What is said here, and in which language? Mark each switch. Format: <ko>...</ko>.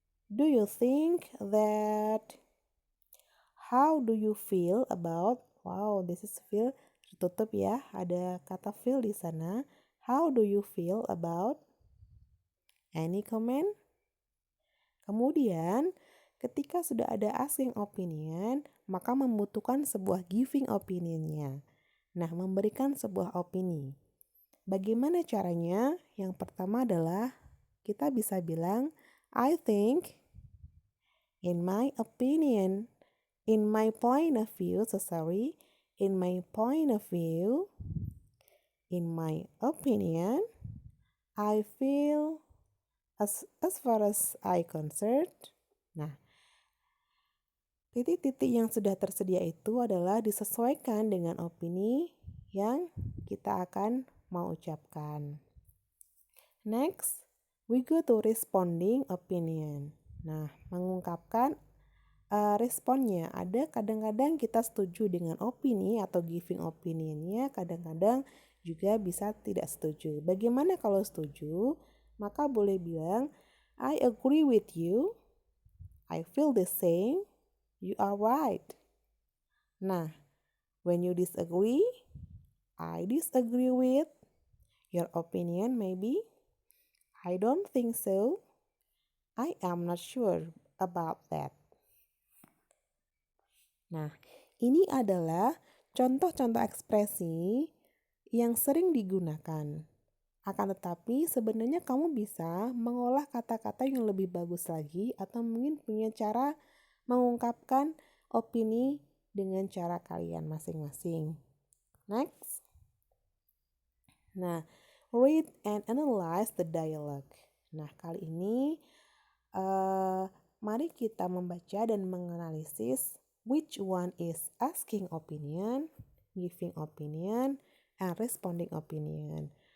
<en>Do you think that how do you feel about wow, this is feel</en> <id>tertutup ya, ada kata feel di sana.</id> <en>How do you feel about any comment?</en> <id>Kemudian, ketika sudah ada asking opinion, maka membutuhkan sebuah giving opinionnya. Nah, memberikan sebuah opini. Bagaimana caranya? Yang pertama adalah kita bisa bilang,</id> <en>I think, in my opinion, in my point of view, in my point of view, in my opinion, I feel as far as I concerned.</en> <id>Nah, titik-titik yang sudah tersedia itu adalah disesuaikan dengan opini yang kita akan mau ucapkan.</id> <en>Next, we go to responding opinion.</en> <id>Nah, mengungkapkan responnya. Ada kadang-kadang kita setuju dengan opini atau giving opinionnya, kadang-kadang juga bisa tidak setuju. Bagaimana kalau setuju? Maka boleh bilang,</id> <en>I agree with you, I feel the same, you are right. Nah, when you disagree, I disagree with your opinion maybe. I don't think so. I am not sure about that.</en> <id>Nah, ini adalah contoh-contoh ekspresi yang sering digunakan. Akan tetapi sebenarnya kamu bisa mengolah kata-kata yang lebih bagus lagi atau mungkin punya cara mengungkapkan opini dengan cara kalian masing-masing.</id> <en>Next. Nah, read and analyze the dialogue.</en> <id>Nah, kali ini mari kita membaca dan menganalisis</id> <en>which one is asking opinion, giving opinion, and responding opinion.</en>